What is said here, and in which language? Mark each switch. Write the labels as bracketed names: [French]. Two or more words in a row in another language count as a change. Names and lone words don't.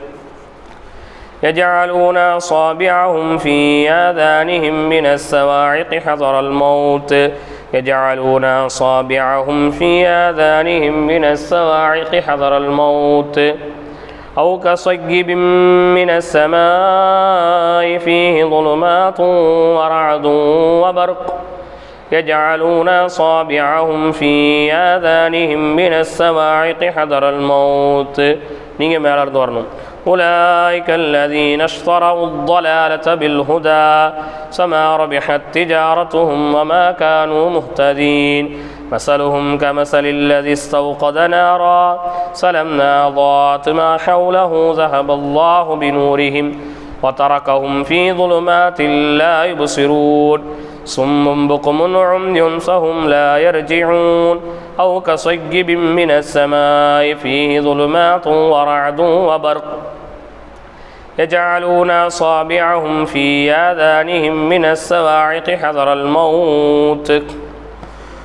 [Arabic] يجعلون أصابعهم في آذانهم من الصواعق حذر الموت يجعلون أصابعهم في آذانهم من الصواعق حذر الموت أو كصيب من السماء فيه ظلمات ورعد وبرق يجعلون أصابعهم في آذانهم من الصواعق حذر الموت. [Tamil] நீங்கள் மேலே இருந்து வரணும். [Arabic] أولئك الذين اشتروا الضلالة بالهدى فما ربحت تجارتهم وما كانوا مهتدين مثلهم كمثل الذي استوقد نارا فلما أضاءت ما حوله ذهب الله بنورهم وتركهم في ظلمات لا يبصرون صم بكم عمي فهم لا يرجعون أو كصيب من السماء فيه ظلمات ورعد وبرق يجعلون أصابعهم في آذانهم من الصواعق حذر الموت.